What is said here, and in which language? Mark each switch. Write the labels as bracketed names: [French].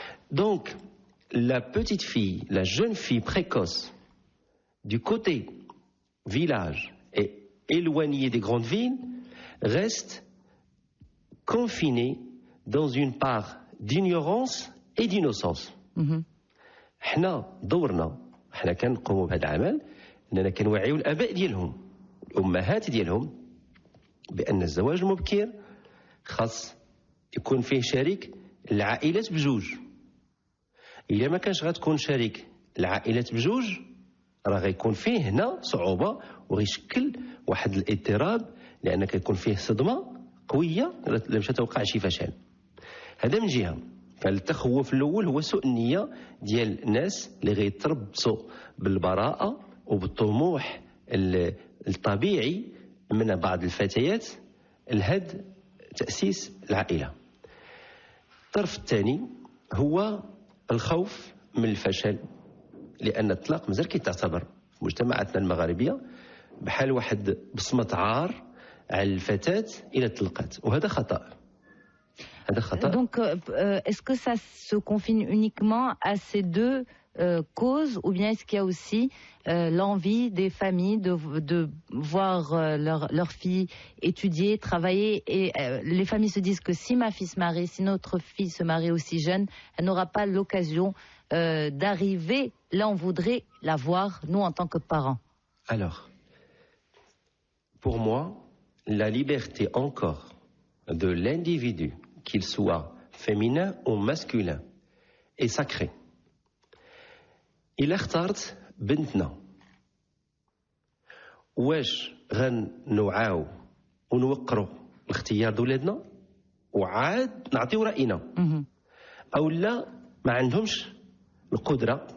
[French] Donc, la petite fille, la jeune fille précoce, du côté village et éloignée des grandes villes, reste confinée dans une part d'ignorance et d'innocence. [Arabic] حنا دورنا حنا كنقوموا بهذا العمل اننا كنوعيو الاباء ديالهم الامهات ديالهم بان الزواج المبكر خاص يكون فيه شريك العائلات بجوج. الا ما كانش غتكون شريك العائلات بجوج راه غيكون فيه هنا صعوبه وغيشكل واحد الاضطراب لان كيكون فيه صدمه قويه باش توقع شي فشل. هذا من جهه. فالتخوف الاول هو سوء النيه ديال الناس اللي غيتربصوا بالبراءه وبالطموح الطبيعي من بعض الفتيات لهد تاسيس العائله. الطرف الثاني هو الخوف من الفشل، لان الطلاق مازال كيتعتبر في مجتمعاتنا المغاربيه بحال واحد بصمه عار على الفتاه الى طلقات، وهذا خطا. [French] Donc, est-ce que ça se confine uniquement à ces deux causes, ou bien est-ce qu'il y a aussi l'envie des familles de voir leurs filles étudier, travailler, et les familles se disent que si ma fille se marie, si notre fille se marie aussi jeune, elle n'aura pas l'occasion d'arriver là où on voudrait la voir, nous en tant que parents. Alors, pour moi, la liberté encore de l'individu qu'il soit féminin ou masculin, est sacré. [Arabic] إلا اخترت بنتنا واش غنوعاو ونوقروا الاختيار د ولادنا وعاد نعطيو رأينا او لا ما عندهمش القدره.